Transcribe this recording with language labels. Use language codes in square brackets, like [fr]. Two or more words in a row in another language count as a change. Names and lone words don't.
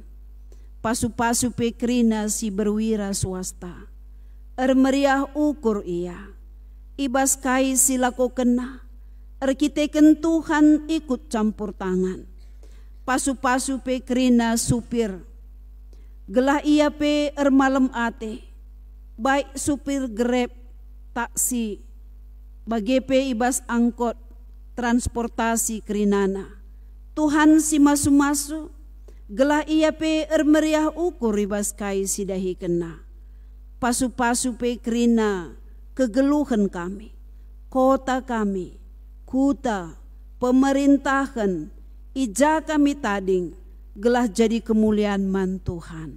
[btx] Pasu-pasu pe krina si berwira swasta, meriah ukur ia, ibas kai silako kena, arkiteken Tuhan [id] ikut campur tangan. [btx] Pasu-pasu pe krina supir, gelah ia pe malam ate, baik supir Grab, taksi, bagepe ibas angkot, transportasi kerinana. Tuhan si masu-masu, gelah ia pe meriah ukur ibas kai sidahi kena. pasu-pasu pe kerina kegeluhan kami, kota kami, kuta, pemerintahan, ija kami tading, gelah jadi kemuliaan man Tuhan.